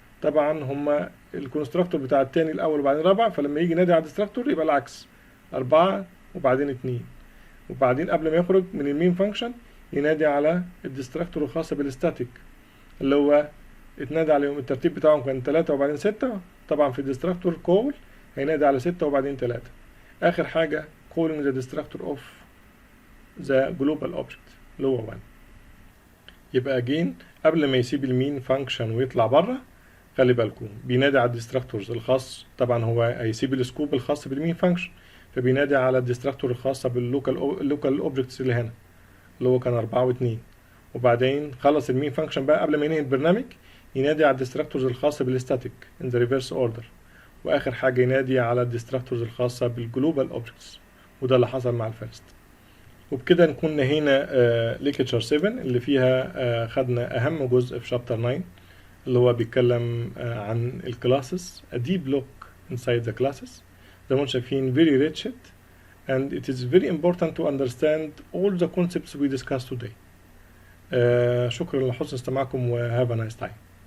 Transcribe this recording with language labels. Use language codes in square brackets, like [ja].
[ar] طبعا هما الكونستراكتور بتاع الثاني الاول وبعدين الرابع، فلما يجي ينادي على الديستراكتور يبقى العكس 4 وبعدين 2، وبعدين قبل ما يخرج من المين فانكشن ينادي على الديستراكتور الخاص بالستاتيك اللي هو اتنادى عليهم الترتيب بتاعهم كان 3 وبعدين 6. طبعا في الديستراكتور كول هينادي على 6 وبعدين 3. آخر حاجة [en] calling the destructor of the global object [ar] اللي هو 1. يبقى again قبل ما يسيب المين فانكشن ويطلع بره خلي بالكم بينادي على الديستراكتورز الخاص. طبعا هو هيسيب السكوب الخاص بالمين فانكشن فبينادي على الديستراكتور الخاصة باللوكال اوبجكتس اللي هنا اللي هو كان 4 و2. وبعدين خلص المين فانكشن بقى قبل ما ينهي البرنامج ينادي على الديستراكتورز الخاصة بالستاتيك [en] in the reverse order. [ar] واخر حاجة ينادي على الديستراكتورز الخاصة بالجلوبال اوبجكتس وده اللي حصل مع الفيرست. وبكده نكون نهينا ليكتشر 7 اللي فيها خدنا اهم جزء في شابتر 9 اللي هو بيتكلم عن الكلاسز [en] a deep look inside the classes. [ar] زي ما انتم شايفين [en] very rich and it is very important to understand all the concepts we discussed today. [ar] شكرا لحسن استماعكم و [en] have a nice time.